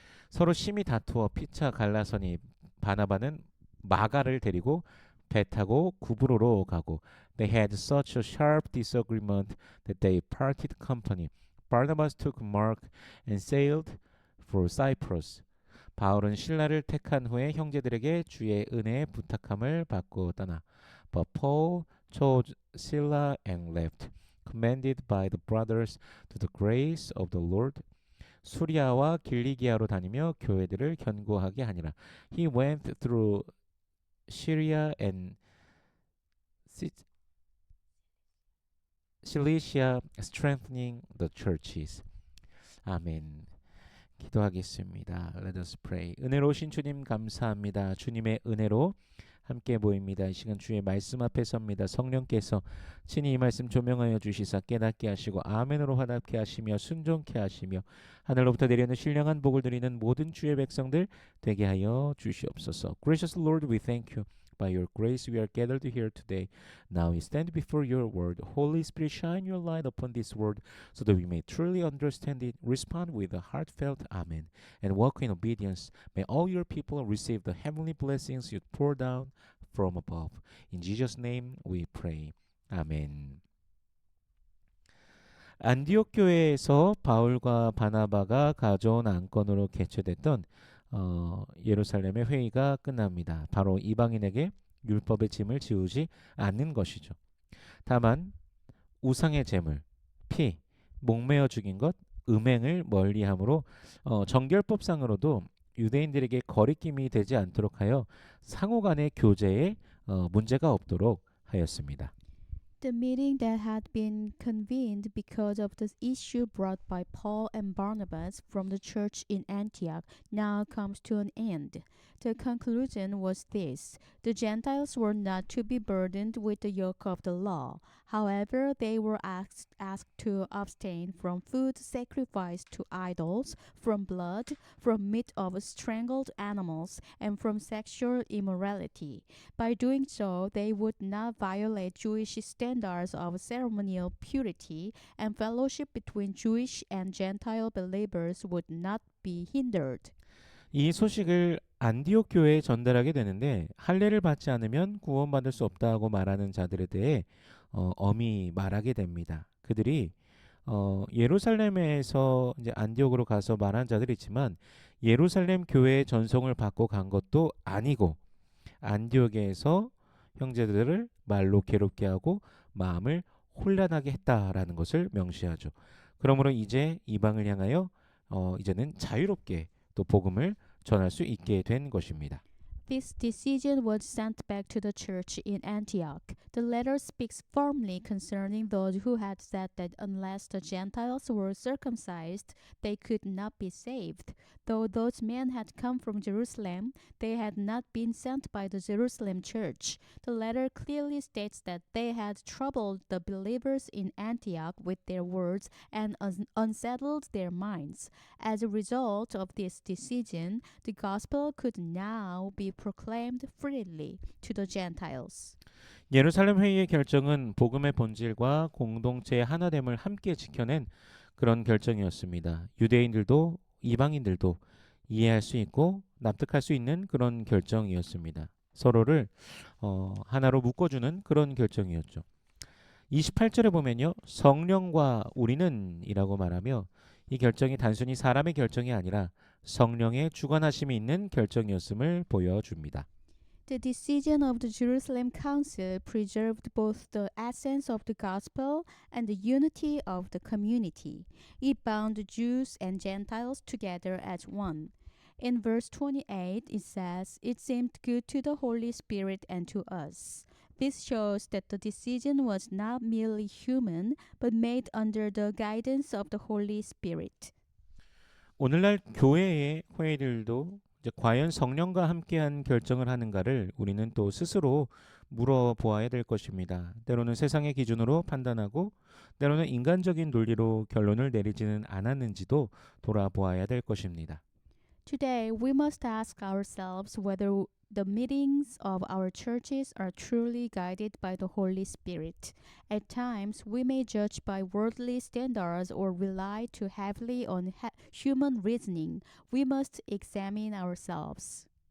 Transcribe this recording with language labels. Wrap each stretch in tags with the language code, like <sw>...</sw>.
<ko>서로 심히 다투어 피차 갈라서니 바나바는 마가를 데리고 배 타고 구브로로 가고</ko> <en>They had such a sharp disagreement that they parted company. Barnabas took Mark and sailed for Cyprus.</en> <ko>바울은 신라를 택한 후에 형제들에게 주의 은혜에 부탁함을 받고 떠나.</ko> <en>But Paul chose Scylla and left, commended by the brothers to the grace of the Lord.</en> <ko>수리아와 길리기아로 다니며 교회들을 견고하게 하니라.</ko> <en>He went through Syria and Cilicia, strengthening the churches.</en> <ko>아멘. 기도하겠습니다.</ko> <en>Let us pray.</en> <ko>은혜로우신 주님 감사합니다. 주님의 은혜로 함께 모입니다. 이 시간 주의 말씀 앞에 섭니다. 성령께서 친히 이 말씀 조명하여 주시사 깨닫게 하시고 아멘으로 화답게 하시며 순종케 하시며 하늘로부터 내려오는 신령한 복을 드리는 모든 주의 백성들 되게 하여 주시옵소서.</ko> <en>Gracious Lord, we thank you. By your grace we are gathered here today. Now we stand before your word. Holy Spirit, shine your light upon this word so that we may truly understand it, respond with a heartfelt amen, and walk in obedience. May all your people receive the heavenly blessings you pour down from above. In Jesus' name we pray. 아멘.</en> <ko>안디옥 교회에서 바울과 바나바가 가져온 안건으로 개최됐던 예루살렘의 회의가 끝납니다. 바로 이방인에게 율법의 짐을 지우지 않는 것이죠. 다만 우상의 제물, 피, 목매어 죽인 것, 음행을 멀리함으로 정결법상으로도 유대인들에게 거리낌이 되지 않도록 하여 상호간의 교제에 문제가 없도록 하였습니다.</ko> <en>The meeting that had been convened because of the issue brought by Paul and Barnabas from the church in Antioch now comes to an end. The conclusion was this: the Gentiles were not to be burdened with the yoke of the law. However, they were asked to abstain from food sacrificed to idols, from blood, from meat of strangled animals, and from sexual immorality. By doing so, they would not violate Jewish standards of ceremonial purity, and fellowship between Jewish and Gentile believers would not be hindered.</en> <ko>이 소식을 안디옥 교회에 전달하게 되는데 할례를 받지 않으면 구원받을 수 없다고 말하는 자들에 대해 엄히 말하게 됩니다. 그들이 예루살렘에서 이제 안디옥으로 가서 말한 자들이 있지만 예루살렘 교회의 전송을 받고 간 것도 아니고 안디옥에서 형제들을 말로 괴롭게 하고 마음을 혼란하게 했다라는 것을 명시하죠. 그러므로 이제 이방을 향하여 이제는 자유롭게 또 복음을 전할 수 있게 된 것입니다.</ko> <en>This decision was sent back to the church in Antioch. The letter speaks firmly concerning those who had said that unless the Gentiles were circumcised, they could not be saved. Though those men had come from Jerusalem, they had not been sent by the Jerusalem church. The letter clearly states that they had troubled the believers in Antioch with their words and unsettled their minds. As a result of this decision, the gospel could now be proclaimed freely to the Gentiles.</en> <ko>예루살렘 회의의 결정은 복음의 본질과 공동체의 하나됨을 함께 지켜낸 그런 결정이었습니다. 유대인들도 이방인들도 이해할 수 있고 납득할 수 있는 그런 결정이었습니다. 서로를 하나로 묶어주는 그런 결정이었죠. 28절에 보면요. 성령과 우리는 이라고 말하며 이 결정이 단순히 사람의 결정이 아니라 성령의 주관하심이 있는 결정이었음을 보여줍니다.</ko> <en>The decision of the Jerusalem Council preserved both the essence of the gospel and the unity of the community. It bound Jews and Gentiles together as one. In verse 28, it says, "It seemed good to the Holy Spirit and to us." This shows that the decision was not merely human, but made under the guidance of the Holy Spirit.</en> <ko>오늘날 교회의 회의들도 이제 과연 성령과 함께한 결정을 하는가를 우리는 또 스스로 물어보아야 될 것입니다. 때로는 세상의 기준으로 판단하고 때로는 인간적인 논리로 결론을 내리지는 않았는지도 돌아보아야 될 것입니다.</ko> <en>Today, we must ask ourselves whether the meetings of our churches are truly guided by the Holy Spirit. At times, we may judge by worldly standards or rely too heavily on human reasoning. We must examine ourselves.</en>